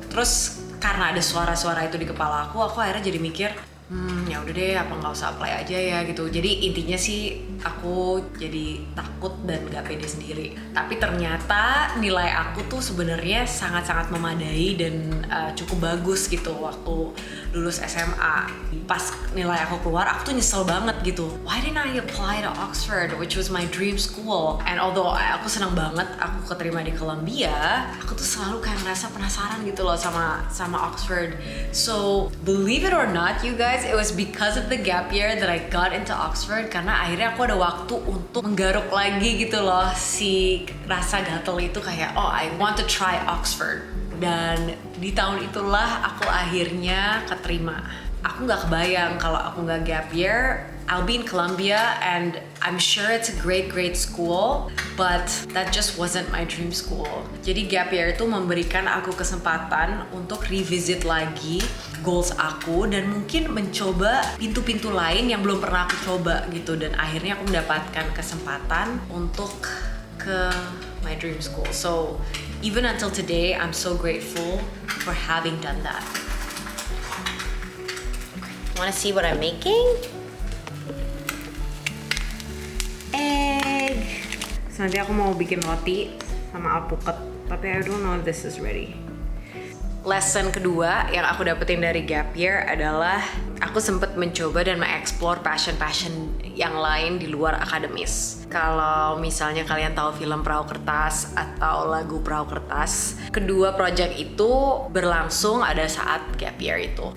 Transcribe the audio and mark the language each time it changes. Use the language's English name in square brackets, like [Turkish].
[Indonesian] Terus karena ada suara-suara itu di kepala aku akhirnya jadi mikir ya udah deh, apa nggak usah apply aja ya gitu. Jadi intinya sih aku jadi takut dan gak pede sendiri. Tapi ternyata nilai aku tuh sebenarnya sangat-sangat memadai dan cukup bagus gitu waktu lulus SMA. Pas nilai aku keluar, aku tuh nyesel banget gitu. [English] Why didn't I apply to Oxford, which was my dream school? And although [Indonesian] aku senang banget aku keterima di Columbia, aku tuh selalu kayak ngerasa penasaran gitu loh sama Oxford. [English] So believe it or not, you guys, it was because of the gap year that I got into Oxford [Indonesian] karena akhirnya aku ada waktu untuk menggaruk lagi gitu loh si rasa gatel itu kayak [English] I want to try Oxford. [Indonesian] Dan di tahun itulah aku akhirnya keterima. Aku nggak kebayang kalau aku nggak gap year, [English] I'll be in Columbia and I'm sure it's a great school, but that just wasn't my dream school. [Indonesian] Jadi gap year itu memberikan aku kesempatan untuk [English] revisit [Indonesian] lagi goals aku dan mungkin mencoba pintu-pintu lain yang belum pernah aku coba gitu. Dan akhirnya aku mendapatkan kesempatan untuk ke [English] my dream school. So even until today, I'm so grateful for having done that. Want to see what I'm making? Egg. [Indonesian] So nanti aku mau bikin roti sama alpukat, tapi [English] I don't know if this is ready. [Indonesian] Lesson kedua yang aku dapetin dari gap year adalah aku sempat mencoba dan mengeksplor passion yang lain di luar akademis. Kalau misalnya kalian tahu film Perahu Kertas atau lagu Perahu Kertas, kedua project itu berlangsung ada saat gap year itu.